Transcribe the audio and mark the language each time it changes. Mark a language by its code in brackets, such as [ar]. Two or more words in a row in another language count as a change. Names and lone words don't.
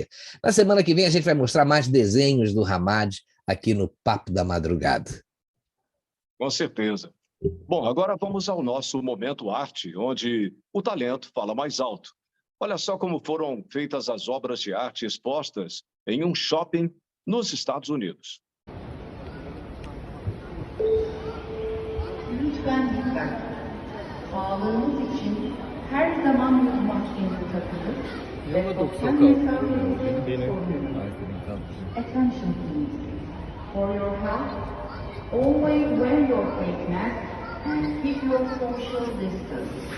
[pt] Na semana que vem a gente vai mostrar mais desenhos do Hammad aqui no Papo da Madrugada. Com certeza. Bom, agora vamos ao nosso Momento Arte, onde o talento fala mais alto. Olha só como foram feitas as obras de arte expostas em um shopping nos Estados Unidos. [tr] Lütfen dikkat. Sağlığınız için her zaman yüz maskenizi takınız ve sosyal mesafenizi koruyun. [en] Attention please. For your health, always wear your face mask and keep your social distance.